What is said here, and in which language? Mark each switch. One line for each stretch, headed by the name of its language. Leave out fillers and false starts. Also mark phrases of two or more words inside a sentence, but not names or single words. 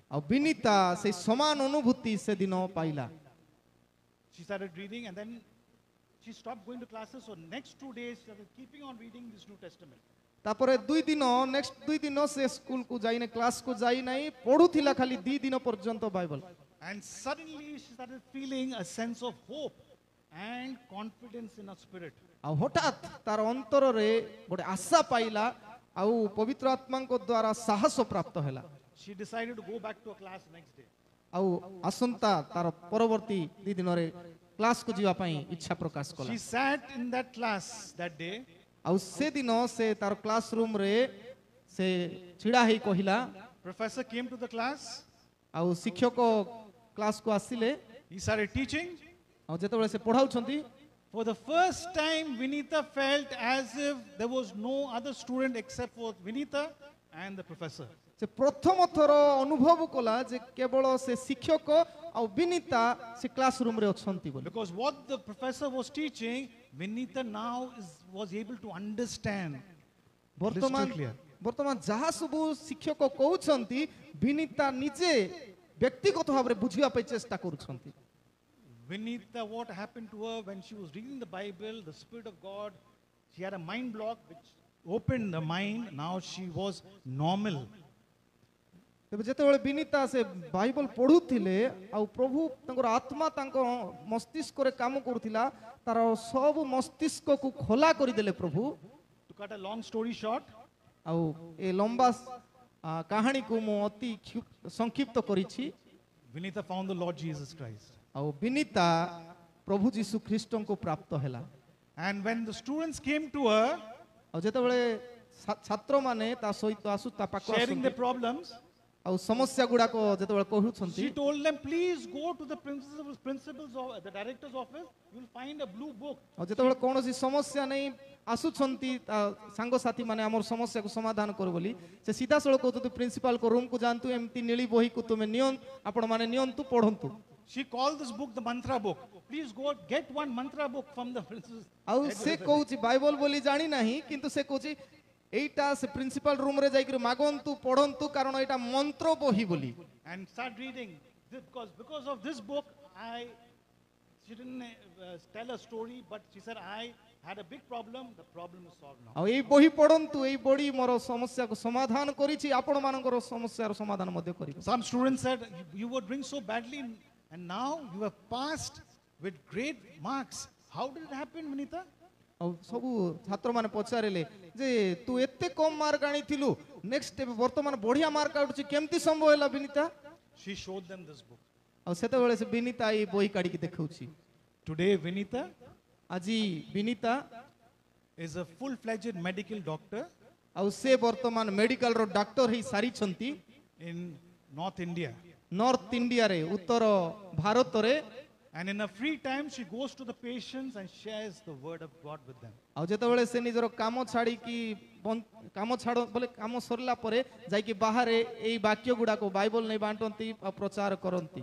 Odia: ଆଉ ବିନିତା ସେଇ ସମାନ ଅନୁଭୂତି ସେଦିନ ପାଇଲା।
English: She started reading, and then she stopped going to classes. So next 2 days, she started keeping on reading this New Testament.
Odia: ତାପରେ ନେକ୍ସଟ 2 ଦିନ ସେ ସ୍କୁଲକୁ ଯାଇନି, କ୍ଲାସକୁ ଯାଇନାହିଁ, ପଢୁଥିଲା ଖାଲି 2 ଦିନ ପର୍ଯ୍ୟନ୍ତ ବାଇବଲ।
English: And suddenly she started feeling a sense of hope and confidence in her spirit.
Odia: ଆଉ ହଠାତ୍ ତାର ଅନ୍ତରରେ ଗୋଟେ ଆଶା ପାଇଲା ଆଉ ପବିତ୍ର ଆତ୍ମାଙ୍କ ଦ୍ୱାରା ସାହସ ପ୍ରାପ୍ତ ହେଲା।
English: She decided to go back to a class next day.
Odia: ଆଉ ଆସନ୍ତା ତାର ପରବର୍ତ୍ତୀ 2 ଦିନରେ କ୍ଲାସକୁ ଯିବା ପାଇଁ ଇଚ୍ଛା ପ୍ରକାଶ କଲା।
English: She sat in that class that day.
Odia: ଆଉ ସେଦିନ ସେ ତାର
English: class roomରେ
Odia: ସେ ଛିଡ଼ା ହେଇ କହିଲା।
English: Professor came to the class.
Odia: ଆଉ ଶିକ୍ଷକ କ୍ଲାସକୁ ଆସିଲେ।
English: He started teaching.
Odia: ଆଉ ଯେତେବେଳେ ସେ ପଢାଉଛନ୍ତି,
English: For the first time, Vinita felt as if there was no other student except for Vinita and the professor.
Odia: ସେ ପ୍ରଥମ ଥର ଅନୁଭବ କଲା ଯେ କେବଳ ସେ ଶିକ୍ଷକ ଆଉ ବିନିତା ସେ
English: class roomରେ
Odia: ଅଛନ୍ତି ବୋଲି।
English: Because what the professor was teaching, Vinita now was able to understand.
Odia: ବର୍ତ୍ତମାନ ଯାହା ସବୁ ଶିକ୍ଷକ କହୁଛନ୍ତି ବିନିତା ନିଜେ ବ୍ୟକ୍ତିଗତ ଭାବରେ ବୁଝିବା ପାଇଁ ଚେଷ୍ଟା କରୁଛନ୍ତି।
English: Vinita, what happened to her when she was reading the Bible, the Spirit of God, she had a mind block which opened the mind. Now she was normal.
Odia: ତେବେ ଯେତେବେଳେ ବିନିତା ସେ ବାଇବଲ ପଢୁଥିଲେ ଆଉ ପ୍ରଭୁ ତାଙ୍କର ଆତ୍ମା ତାଙ୍କ ମସ୍ତିଷ୍କରେ କାମ କରୁଥିଲା, ତାର ସବୁ ମସ୍ତିଷ୍କକୁ ଖୋଲା କରିଦେଲେ ପ୍ରଭୁ।
English: To cut a long story short,
Odia: ଆଉ ଏ ଲମ୍ବା କାହାଣୀକୁ ମୁଁ ଅତି ସଂକ୍ଷିପ୍ତ କରିଛି।
English: Vinita found the Lord Jesus Christ.
Odia: ଆଉ ବିନିତା ପ୍ରଭୁ ଯୀଶୁ ଖ୍ରୀଷ୍ଟଙ୍କୁ ପ୍ରାପ୍ତ ହେଲା।
English: And when the students came to her,
Odia: ଆଉ ଯେତେବେଳେ ଛାତ୍ରମାନେ ତା ସହିତ ତା ପାଖକୁ
English: sharing the
Odia: ଆସନ୍ତି
English: problems,
Odia: ଆଉ ସମସ୍ୟା ଗୁଡାକ ଯେତେବେଳେ କହୁଛନ୍ତି,
English: she told them, please go to the principal's of the director's office. You will find a blue book.
Odia: ଆଉ ଯେତେବେଳେ କୌଣସି ସମସ୍ୟା ନେଇ ଆସୁଛନ୍ତି ସାଙ୍ଗସାଥୀ ମାନେ ଆମର ସମସ୍ୟାକୁ ସମାଧାନ କରୁ ବୋଲି, ସେ ସିଧାସଳଖ କହୁଛନ୍ତି ପ୍ରିନ୍ସିପାଲଙ୍କ ରୁମକୁ ଯାଆନ୍ତୁ, ଏମିତି ନୀଳି ବହିକୁ ତୁମେ ଆପଣମାନେ ନିଅନ୍ତୁ, ପଢନ୍ତୁ।
English: She called this book the mantra book. Please go get one mantra book from the principal.
Odia: ଆଉ ସେ କହୁଛି ବାଇବଲ ବୋଲି ଜାଣି ନାହିଁ, କିନ୍ତୁ ସେ କହୁଛି ଏଇଟା ସେ
English: principal roomରେ
Odia: ଯାଇକି ମାଗନ୍ତୁ, ପଢନ୍ତୁ, କାରଣ ଏଇଟା ମନ୍ତ୍ର ବହି ବୋଲି।
English: And start reading. Because of this book, she didn't tell a story, but she said, I had a big problem. The problem is solved now.
Odia: ଆଉ ଏଇ ବହି ପଢନ୍ତୁ, ଏଇ ବହି ମୋର ସମସ୍ୟାକୁ ସମାଧାନ କରିଛି, ଆପଣମାନଙ୍କର ସମସ୍ୟାର ସମାଧାନ ମଧ୍ୟ କରିବ।
English: Some students said, you were doing so badly, and now you have passed with great marks. How did it happen, Vinita?
Odia: ଆଉ ସବୁ ଛାତ୍ରମାନେ ପଚାରିଲେ ଯେ ତୁ ଏତେ କମ ମାର୍କ ଆଣିଥିଲୁ, ନେକ୍ସଟ ବର୍ତ୍ତମାନ ବଢିଆ ମାର୍କ ଆଣୁଛି, କେମିତି ସମ୍ଭବ ହେଲା ବିନିତା?
English: She showed them this book.
Odia: ଆଉ ସେତେବେଳେ ସେ ବିନିତା ଏଇ ବହି କାଢିକି ଦେଖାଉଛି।
English: Today, Vinita
Odia: ଆଜି ବିନିତା
English: is a full-fledged medical doctor
Odia: ଆଉ ସେ ବର୍ତ୍ତମାନ ମେଡିକାଲର ଡାକ୍ତର ହେଇ ସାରିଛନ୍ତି
English: in North India.
Odia: ନର୍ଥ ଇଣ୍ଡିଆରେ, ଉତ୍ତର ଭାରତରେ।
English: And in her free time, she goes to the patients and shares the word of God with them.
Odia: ଆଉ ଯେତେବେଳେ ସେ ନିଜର କାମ ଛାଡିକି କାମ ସରିଲା ପରେ ଯାଇକି ବାହାରେ ଏଇ ବାକ୍ୟ ଗୁଡାକ ବାଇବଲ ନେଇ ବାଣ୍ଟନ୍ତି ଆଉ ପ୍ରଚାର କରନ୍ତି।